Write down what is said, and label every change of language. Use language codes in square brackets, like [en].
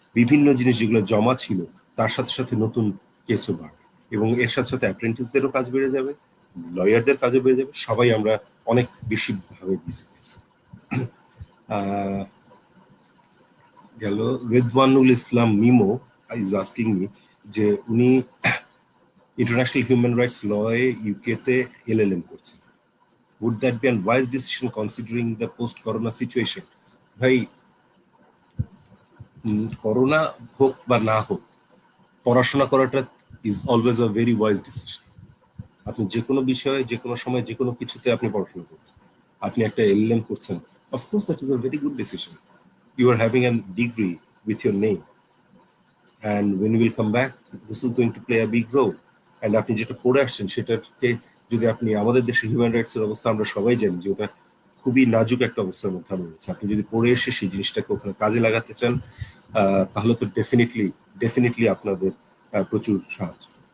[bn] বিভিন্ন জিনিস যেগুলো জমা ছিল তার সাথে সাথে নতুন কেসও বাড়বে, এবং এর সাথে সাথে অ্যাপ্রেন্টিসদেরও কাজ বেড়ে যাবে, লয়ারদের কাজও বেড়ে যাবে, সবাই আমরা অনেক বেশি ভাবে বিজি হয়ে যাবো। গেল রেদওয়ানুল ইসলাম মিমো [en] is asking me [bn] যে উনি ইন্টারন্যাশনাল হিউম্যান রাইটস লয়ে ইউকে তে এলএলএম করছেন। [en] Would that be a wise decision considering the post-corona situation? [bn] ভাই, করোনা হোক বা না হোক, পড়াশোনা করাটা [en] Is always a very wise decision. [bn] আপনি যে কোনো বিষয়ে, যে কোনো সময়, যে কোনো কিছুতে আপনি পড়াশোনা করবেন। আপনি একটা এলএলএম করছেন, [en] Of course that is a very good decision. You are having a degree with your name, and when you will come back, this is going to play a big role. And [bn] আপনি যেটা পড়ে আসছেন সেটাকে যদি আপনি, আমাদের দেশে হিউম্যান রাইটস এর অবস্থা আমরা সবাই জানি যে ওটা খুবই নাজুক একটা অবস্থার মধ্যে আমরা রয়েছে। আপনি যদি পড়ে এসে সেই জিনিসটাকে ওখানে কাজে লাগাতে চান, তাহলে তো ডেফিনেটলি আপনাদের প্রচুর সাহায্য।